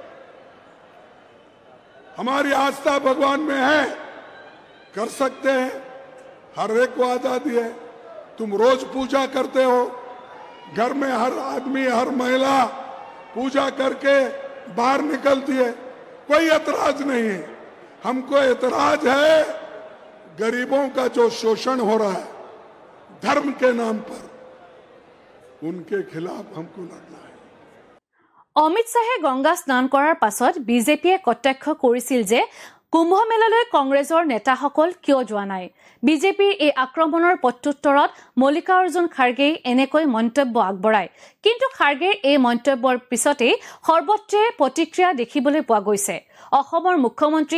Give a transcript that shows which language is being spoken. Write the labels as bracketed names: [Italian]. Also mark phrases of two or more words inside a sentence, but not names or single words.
[Hindi] हमारी आस्था भगवान में है कर सकते हैं हर एक को आजादी है तुम रोज पूजा करते हो घर में हर आदमी हर महिला पूजा करके बाहर निकलती है कोई एतराज नहीं है हमको एतराज है गरीबों का जो शोषण हो रहा है धर्म के नाम पर उनके खिलाफ हमको लड़ना है [Assamese] অমিত শাহে গংগা স্নান কৰাৰ পাছত বিজেপিয়ে কটাক্ষ কৰিছিল যে কুম্ভ মেলালৈ কংগ্ৰেছৰ নেতাসকল কিয় যোৱা নাই বিজেপিৰ এই আক্ৰমণৰ প্ৰত্যুত্তৰত মল্লিকাৰ্জুন খাৰ্গেই এনেকৈ মন্তব্য আগবঢ়ায় কিন্তু খাৰ্গেৰ এই মন্তব্যৰ পিছতে সৰ্বত্ৰে প্ৰতিক্ৰিয়া দেখিবলৈ পোৱা গৈছে অসমৰ মুখ্যমন্ত্ৰী